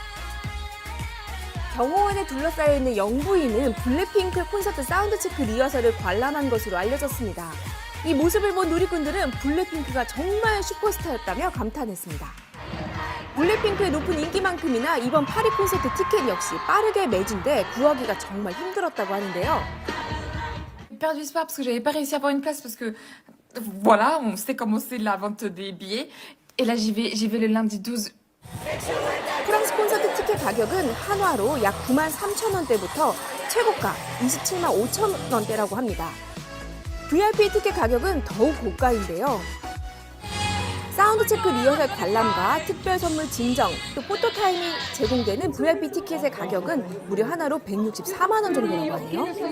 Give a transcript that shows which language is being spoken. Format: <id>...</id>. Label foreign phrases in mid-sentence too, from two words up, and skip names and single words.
<ko>경호원에 둘러싸여 있는 영부인은 블랙핑크 콘서트 사운드 체크 리허설을 관람한 것으로 알려졌습니다. 이 모습을 본 누리꾼들은 블랙핑크가 정말 슈퍼스타였다며 감탄했습니다. 블랙핑크의 높은 인기만큼이나 이번 파리 콘서트 티켓 역시 빠르게 매진돼 구하기가 정말 힘들었다고 하는데요.</ko> <fr>Perdu espoir parce que j'avais pas réussi à avoir une place parce que voilà, on sait comment c'est la vente des billets. Et là j'y vais le lundi 12.</fr> <ko>프랑스 콘서트 티켓 가격은 한화로 약 93,000원대부터 최고가 275,000원대라고 합니다. VIP 티켓 가격은 더욱 고가인데요. 사운드 체크 리허설 관람과 특별 선물 증정, 또 포토타임이 제공되는 VIP 티켓의 가격은 무려 하나로 164만 원 정도라고 하네요.</ko>